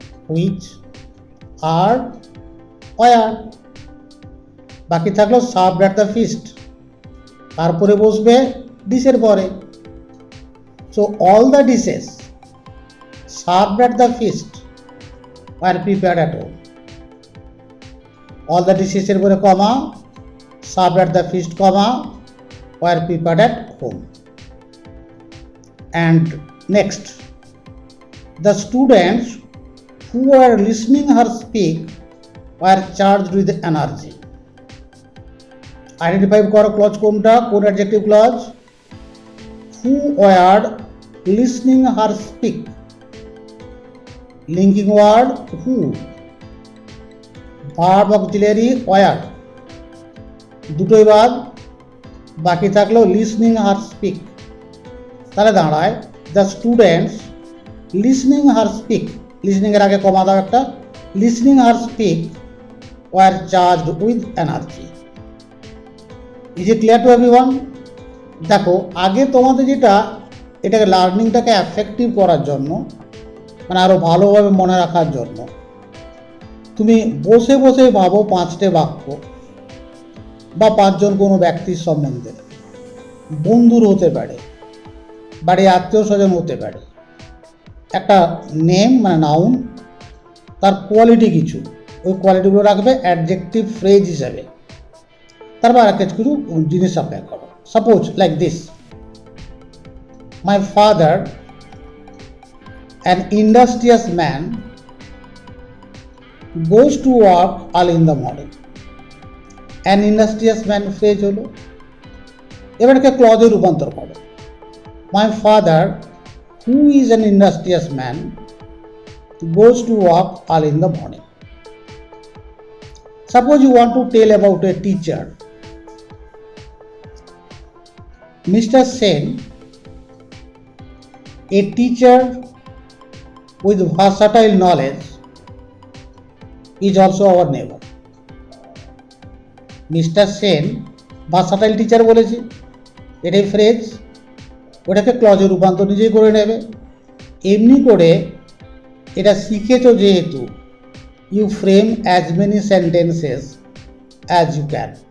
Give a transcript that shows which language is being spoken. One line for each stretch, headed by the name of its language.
English: Which, are, were.
Bangla: বাকি থাকলো
English: served at the feast,
Bangla: তারপরে বসবে ডিশের পরে।
English: So all the dishes served at the feast were prepared at home. All the dishes
Bangla: এর পরে কমা,
English: served at the feast, comma, were prepared at home. And next, the students who were listening her speak were charged with energy.
Bangla: Identify করো clause কোনটা, কোন adjective clause?
English: Who were listening her speak.
Bangla: Linking word who, verb auxiliary war, দুটোই বাদ। বাকি থাকলো
English: Listening her speak.
Bangla: তাহলে দাঁড়ায়
English: the students listening her speak,
Bangla: listening এর আগে কমা দাও একটা,
English: Listening her speak were charged with energy. Is it clear to everyone?
Bangla: দেখো, আগে তোমাদের যেটা, এটাকে লার্নিংটাকে এফেক্টিভ করার জন্য, মানে আরও ভালোভাবে মনে রাখার জন্য, তুমি বসে বসে ভাবো 5টে বাক্য বা 5জন কোনো ব্যক্তির সম্বন্ধে। বন্ধুর হতে পারে, বাড়ি আত্মীয় স্বজন হতে পারে। একটা নেম মানে নাউন, তার কোয়ালিটি কিছু, ওই কোয়ালিটিগুলো রাখবে অ্যাডজেক্টিভ ফ্রেজ হিসাবে। তারপর আর কিছু জিনিস অ্যাপ্লাই করো।
English: Suppose like this, my father an industrious man goes to work early in the morning. An industrious man
Bangla: phrase হলো। এবারকে ক্লজে রূপান্তর করো।
English: My father, who is an industrious man, goes to work early in the morning. Suppose you want to tell about a teacher. Mr. Sen, a teacher with versatile knowledge, is also our neighbor. Mr.
Bangla: Sen versatile teacher বলেছি, এটাই phrase. ওটাকে ক্লজে রূপান্তর নিজেই করে নেবে। এমনি করে এটা শিখেছো যেহেতু,
English: You frame as many sentences as you can.